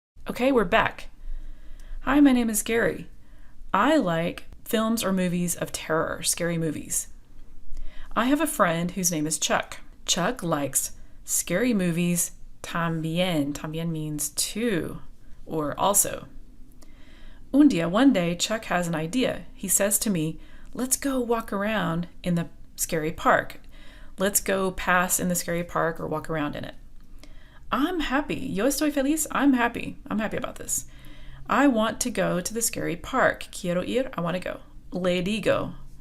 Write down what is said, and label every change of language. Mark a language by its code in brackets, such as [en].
[en] Okay, we're back. Hi, my name is Gary. I like films or movies of terror, scary movies. I have a friend whose name is Chuck. Chuck likes scary movies también. También means too, or also. [es] Un día, [en] one day, Chuck has an idea. He says to me, let's go walk around in the scary park. Let's go pass in the scary park or walk around in it. I'm happy. [es] Yo estoy feliz. [en] I'm happy. I'm happy about this. I want to go to the scary park. [es] Quiero ir. [en] I want to go. [es] Le digo.